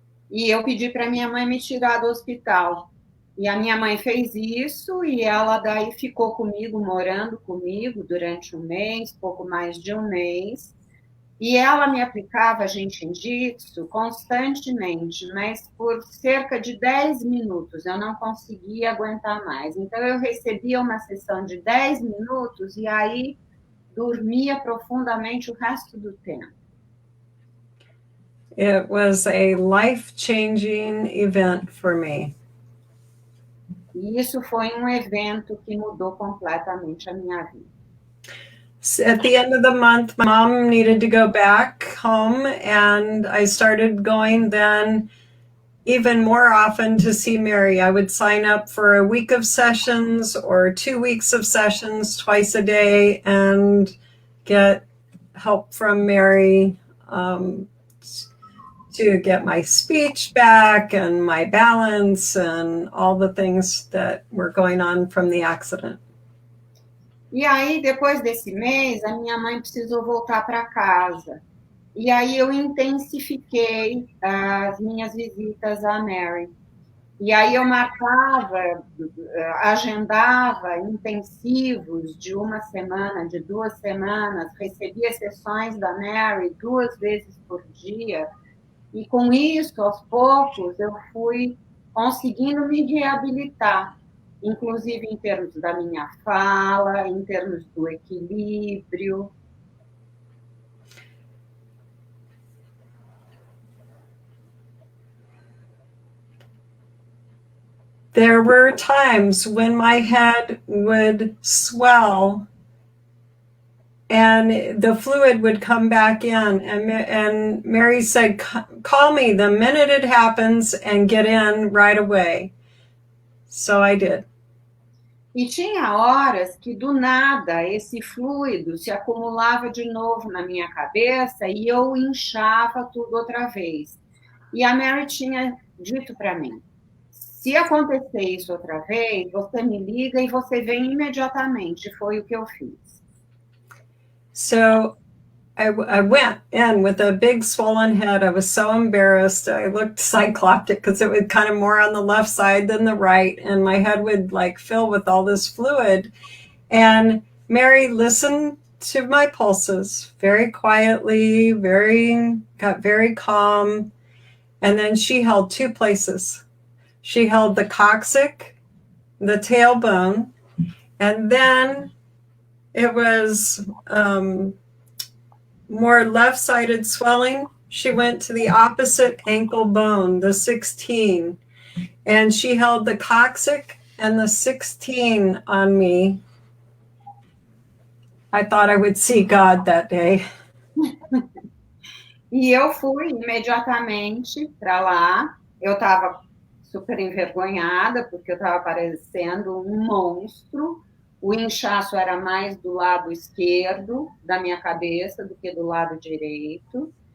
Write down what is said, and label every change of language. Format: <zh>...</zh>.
<pt>E eu pedi para minha mãe me tirar do hospital. E a minha mãe fez isso e ela daí ficou comigo, morando comigo durante um mês, pouco mais de um mês. E ela me aplicava Jin Shin Jyutsu constantemente, mas por cerca de 10 minutos. Eu não conseguia aguentar mais. Então, eu recebia uma sessão de 10 minutos e aí dormia profundamente o resto do tempo.</pt> <en>It was a life-changing event for me.</en> <pt>E isso foi um evento que mudou completamente a minha vida.</pt> <en>At the end of the month, my mom needed to go back home, and I started going then even more often to see Mary. I would sign up for a week of sessions or 2 weeks of sessions twice a day and get help from Mary to get my speech back and my balance and all the things that were going on from the accident.</en> <pt>E aí, depois desse mês, a minha mãe precisou voltar para casa. E aí eu intensifiquei as minhas visitas à Mary. E aí eu marcava, agendava intensivos de 1 semana, de 2 semanas, recebia sessões da Mary 2 vezes por dia. E com isso, aos poucos, eu fui conseguindo me reabilitar, inclusive em termos da minha fala, em termos do equilíbrio.</pt> <en>there were times when my head would swell and the fluid would come back in. And Mary said, call me the minute it happens and get in right away. So I did.</en> <pt>E tinha horas que, do nada, esse fluido se acumulava de novo na minha cabeça e eu inchava tudo outra vez. E a Mary tinha dito para mim, se acontecer isso outra vez, você me liga e você vem imediatamente. Foi o que eu fiz.</pt> <en>So I went in with a big swollen head. I was so embarrassed. I looked cycloptic because it was kind of more on the left side than the right. And my head would like fill with all this fluid. And Mary listened to my pulses very quietly, got very calm. And then she held two places. She held the coccyx, the tailbone, and then it was more left-sided swelling. She went to the opposite ankle bone, the 16, and she held the coccyx and the 16 on me. I thought I would see God that day.</en> <pt>E eu fui imediatamente para lá. Eu estava super envergonhada, porque eu estava parecendo um monstro. O inchaço era mais do lado esquerdo da minha cabeça do que do lado direito.</pt>